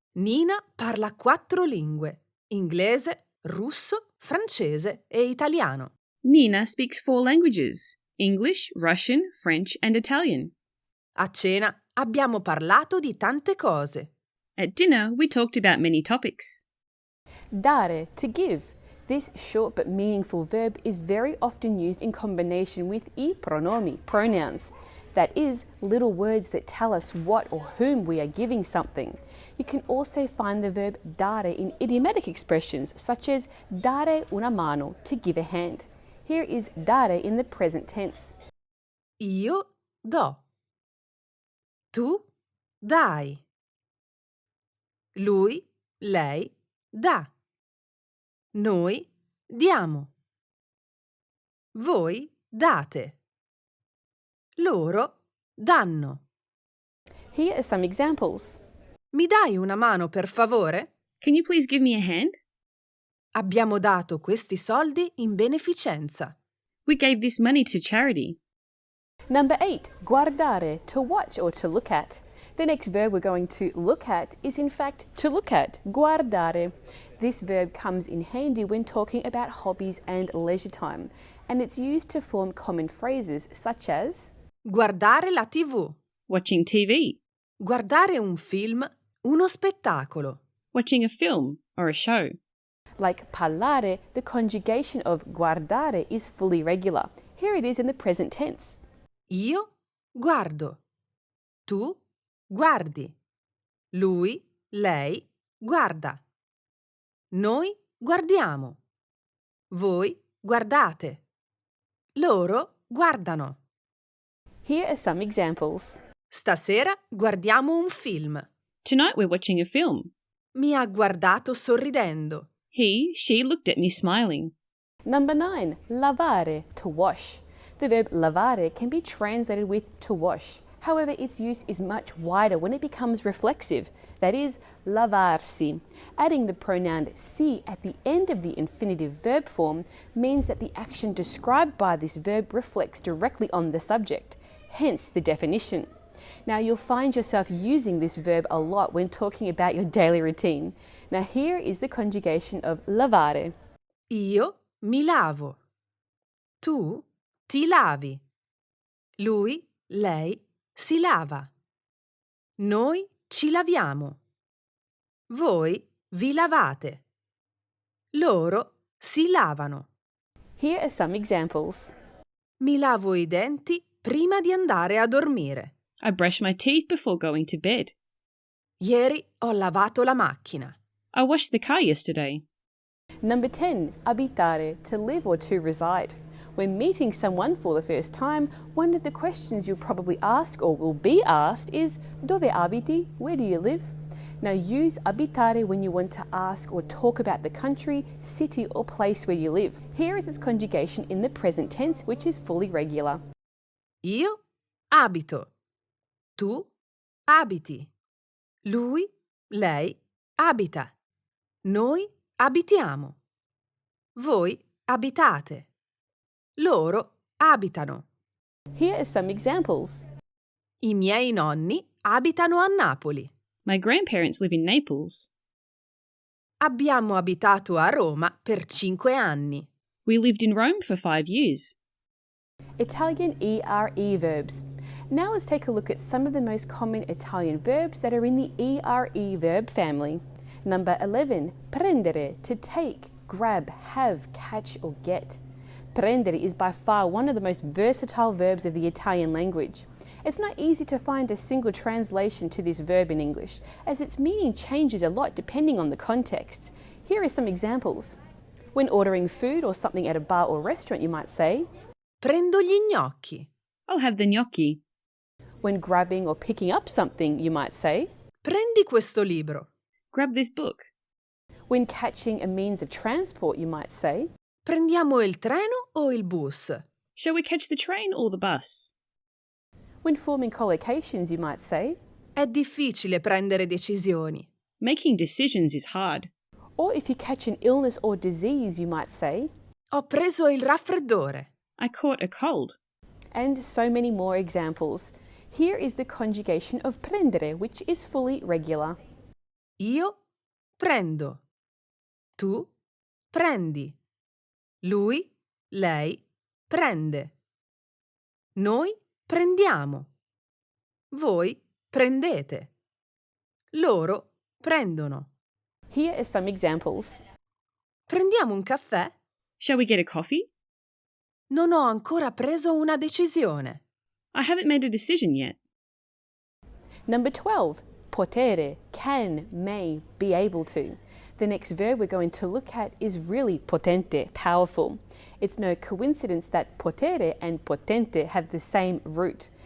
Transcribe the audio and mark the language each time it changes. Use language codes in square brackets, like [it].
[it] Nina parla 4 lingue: inglese, russo, francese e italiano. [en] Nina speaks 4 languages: English, Russian, French, and Italian. [it] A cena abbiamo parlato di tante cose. [en] At dinner, we talked about many topics. Dare, to give. This short but meaningful verb is very often used in combination with [it] I pronomi, [en] pronouns. That is, little words that tell us what or whom we are giving something. You can also find the verb dare in idiomatic expressions such as [it] dare una mano, [en] to give a hand. Here is dare in the present tense. [it] Io do. Tu dai. Lui, lei dà. Noi diamo. Voi date. Loro danno. [en] Here are some examples. [it] Mi dai una mano, per favore? [en] Can you please give me a hand? [it] Abbiamo dato questi soldi in beneficenza. [en] We gave this money to charity. Number 8, guardare, to watch or to look at. The next verb we're going to look at is in fact to look at, guardare. This verb comes in handy when talking about hobbies and leisure time, and it's used to form common phrases such as [it] Guardare la TV. [en] Watching TV. [it] Guardare un film, uno spettacolo. [en] Watching a film or a show. like parlare, the conjugation of guardare is fully regular. Here it is in the present tense. [it] Io guardo. Tu guardi. Lui, lei guarda. Noi guardiamo. Voi guardate. Loro guardano. [en] Here are some examples. [it] Stasera guardiamo un film. [en] Tonight we're watching a film. [it] Mi ha guardato sorridendo. [en] She looked at me smiling. Number 9, lavare, to wash. The verb lavare can be translated with to wash. However, its use is much wider when it becomes reflexive, that is, lavarsi. Adding the pronoun si at the end of the infinitive verb form means that the action described by this verb reflects directly on the subject, hence the definition. Now, you'll find yourself using this verb a lot when talking about your daily routine. Now, here is the conjugation of lavare. [it] Io mi lavo. Tu ti lavi. Lui, lei si lava. Noi ci laviamo. Voi vi lavate. Loro si lavano. [en] Here are some examples. [it] Mi lavo i denti prima di andare a dormire. [en] I brush my teeth before going to bed. [it] Ieri ho lavato la macchina. [en] I washed the car yesterday. Number 10, abitare, to live or to reside. When meeting someone for the first time, one of the questions you'll probably ask or will be asked is, [it] Dove abiti? [en] Where do you live? Now use abitare when you want to ask or talk about the country, city or place where you live. Here is its conjugation in the present tense, which is fully regular. [it] Io abito. Tu abiti. Lui, lei abita. Noi abitiamo. Voi abitate. Loro abitano. [en] Here are some examples. [it] I miei nonni abitano a Napoli. [en] My grandparents live in Naples. [it] Abbiamo abitato a Roma per 5 anni. [en] We lived in Rome for 5 years. Italian ERE verbs. Now let's take a look at some of the most common Italian verbs that are in the ERE verb family. Number 11, prendere, to take, grab, have, catch or get. Prendere is by far one of the most versatile verbs of the Italian language. It's not easy to find a single translation to this verb in English, as its meaning changes a lot depending on the context. Here are some examples. When ordering food or something at a bar or restaurant, you might say, [it] Prendo gli gnocchi. [en] I'll have the gnocchi. when grabbing or picking up something, you might say, [it] Prendi questo libro. [en] Grab this book. when catching a means of transport, you might say, [it] Prendiamo il treno o il bus? [en] Shall we catch the train or the bus? when forming collocations, you might say, [it] È difficile prendere decisioni. [en] Making decisions is hard. or if you catch an illness or disease, you might say, [it] Ho preso il raffreddore. [en] I caught a cold. and so many more examples. Here is the conjugation of prendere, which is fully regular. [it] Io prendo. Tu prendi. Lui, lei prende. Noi prendiamo. Voi prendete. Loro prendono. [en] Here are some examples. [it] Prendiamo un caffè? [en] Shall we get a coffee? [it] Non ho ancora preso una decisione. [en] I haven't made a decision yet. Number 12. Potere, can, may, be able to. The next verb we're going to look at is really potente, powerful. It's no coincidence that potere and potente have the same root.